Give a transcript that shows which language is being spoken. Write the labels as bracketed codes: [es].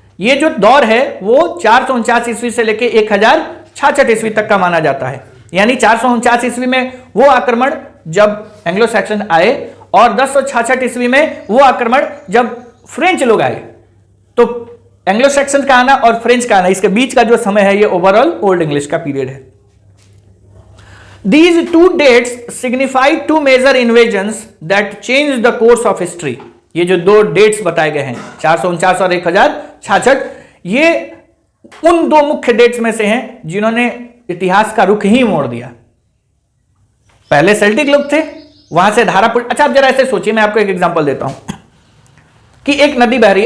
[hi] ये जो दौर है वो 449 ईस्वी से लेके 1066 ईस्वी तक का माना जाता है। यानी 449 ईस्वी में वो आक्रमण जब एंग्लो सैक्सन आए और 1066 ईस्वी में वो आक्रमण जब फ्रेंच लोग आए। तो एंग्लो सैक्सन का आना और फ्रेंच का आना, इसके बीच का जो समय है ये ओवरऑल ओल्ड इंग्लिश का पीरियड है। [en] These two dates signify two major invasions that changed the course of history। [hi] ये जो 2 डेट्स बताए गए हैं 449 और 1066, ये उन 2 मुख्य डेट्स में से हैं जिन्होंने इतिहास का रुख ही मोड़ दिया। पहले सेल्टिक लोग थे, वहां से धारा। अच्छा आप जरा ऐसे सोचिए, मैं आपको एक एग्जांपल देता हूं कि एक नदी बह रही।